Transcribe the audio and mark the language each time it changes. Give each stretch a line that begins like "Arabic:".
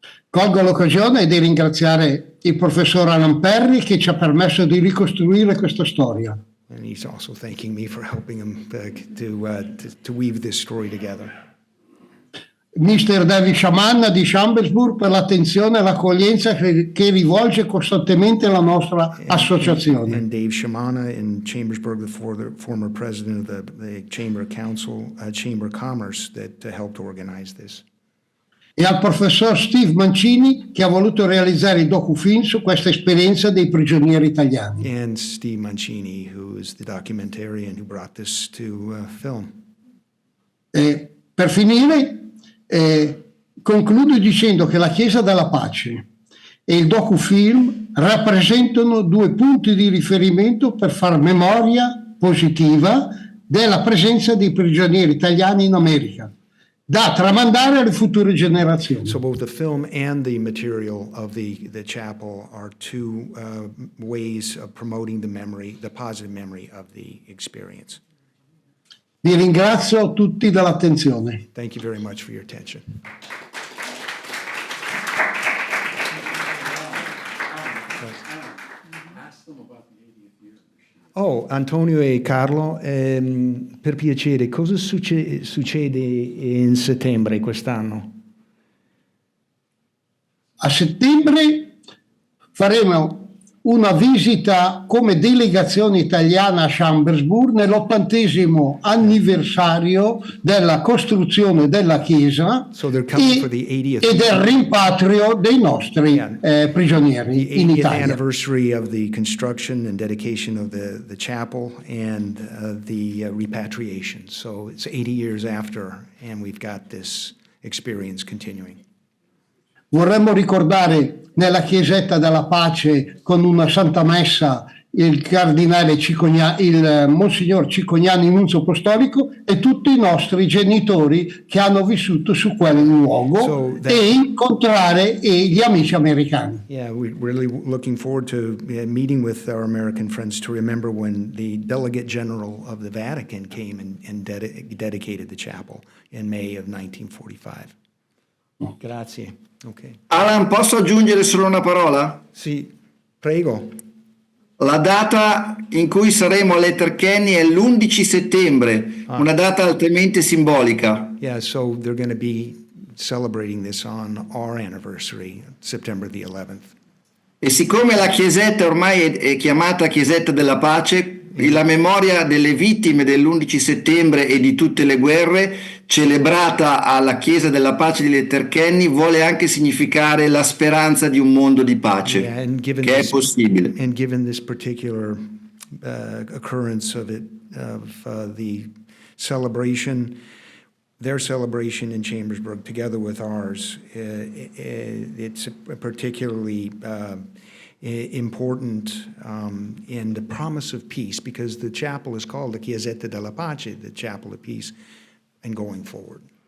Italian: Colgo l'occasione di ringraziare il professor Alan Perry che ci ha permesso di ricostruire questa storia.
English: And he's also thanking me for helping him to weave this story together. Mr.
Italian: David Shaman di Chambersburg per l'attenzione e l'accoglienza che rivolge costantemente alla nostra associazione.
English: And Dave Shamana in Chambersburg, the former president of the Chamber Council, Chamber of Commerce, that helped organize this.
Italian: E al professor Steve Mancini che ha voluto realizzare il docufilm su questa esperienza dei prigionieri italiani.
English: And Steve Mancini, who is the documentarian who brought this to film.
Italian: Per finire, concludo dicendo che la Chiesa della Pace e il docufilm rappresentano due punti di riferimento per far memoria positiva della presenza dei prigionieri italiani in America, da tramandare alle future generazioni.
English: So both the film and the material of the chapel are two ways of promoting the positive memory of the experience.
Italian: Vi ringrazio tutti dell'attenzione.
English: Thank you very much for your attention.
Italian: Oh, Antonio e Carlo, per piacere, cosa succede in settembre quest'anno? A settembre faremo una visita come delegazione italiana a Chambersburg nell'80° anniversario della costruzione della chiesa e del rimpatrio dei nostri prigionieri in Italia.
English: The anniversary of the construction and dedication of the chapel and the repatriation. So it's 80 years after, and we've got this experience continuing.
Italian: Vorremmo ricordare nella chiesetta della pace con una Santa Messa il cardinale il Monsignor Cicognani, nunzio apostolico, e tutti i nostri genitori che hanno vissuto su quel luogo e incontrare gli amici americani.
English: Yeah, we're really looking forward to meeting with our American friends to remember when the Delegate General of the Vatican came and dedicated the chapel in May of 1945.
Italian: Grazie. Okay. Alan, posso aggiungere solo una parola? Sì, prego. La data in cui saremo a Letterkenny è l'11 settembre, una data altamente simbolica.
English: Yeah, so they're going to be celebrating this on our anniversary, September the 11th.
Italian: E siccome la chiesetta ormai è chiamata Chiesetta della Pace, la memoria delle vittime dell'11 settembre e di tutte le guerre, celebrata alla Chiesa della Pace di Letterkenny, vuole anche significare la speranza di un mondo di pace, che è possibile.
English: And given this particular occurrence of the celebration, their celebration in Chambersburg, together with ours, it's particularly important in the promise of peace, because the chapel is called the Chiesetta della Pace, the Chapel of Peace, and going forward.